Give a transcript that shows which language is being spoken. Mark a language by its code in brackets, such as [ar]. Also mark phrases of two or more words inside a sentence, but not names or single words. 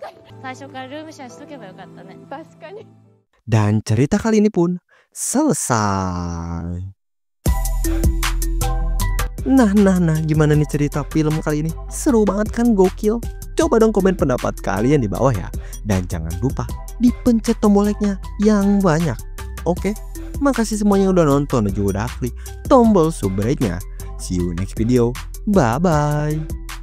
[ja] 最初からルームシェアしとけばよかったね。確かに。 [id] Dan cerita kali ini pun selesai. Nah, gimana nih cerita film kali ini? Seru banget kan, gokil? Coba dong komen pendapat kalian di bawah ya. Dan jangan lupa dipencet tombol like-nya yang banyak. Oke, makasih semuanya yang udah nonton dan juga udah klik tombol subscribe-nya. [en] See you next video. Bye-bye.